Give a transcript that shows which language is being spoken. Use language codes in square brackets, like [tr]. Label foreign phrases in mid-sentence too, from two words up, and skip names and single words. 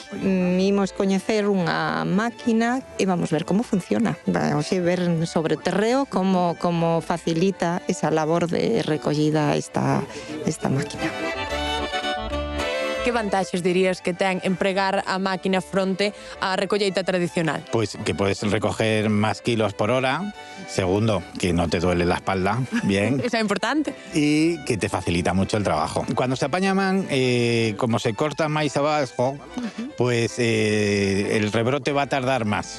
[gl] Imos coñecer unha máquina e vamos ver como funciona. Vamos ver sobre o terreo como facilita esa labor de recollida esta máquina. Que vantaxes dirías que ten empregar a máquina fronte á recolleita tradicional? [es] Pues que puedes recoger más kilos por hora. Segundo, que no te duele la espalda, bien. [gl] Eso é importante. [es] Y que te facilita mucho el trabajo. Cuando se apaña man, como se corta más abajo, pues el rebrote va a tardar más.